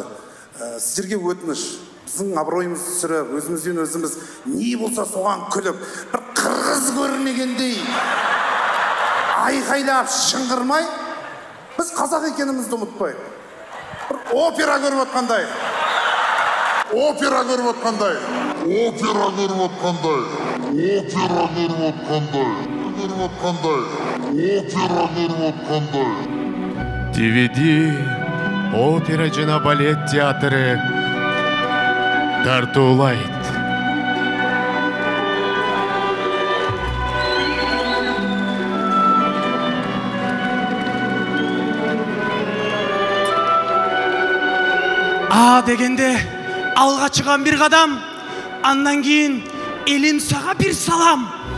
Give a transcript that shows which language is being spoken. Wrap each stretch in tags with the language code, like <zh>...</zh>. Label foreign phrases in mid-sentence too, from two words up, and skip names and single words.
<kk>Сіздерге өтініш, біздің абыройымыз түсіріп, өзімізден өзіміз не болса соған күліп, бір қырғыз көрмегендей айқайлап шыңғырмай, біз қазақ екенімізді ұмытпайық. Бір опера көріп отқандай. DVD,</kk> <ky>опера жана балет театры тартуулайт. А дегенде алға чыган бир кадам, андан кийин элим сага бир салам.</ky>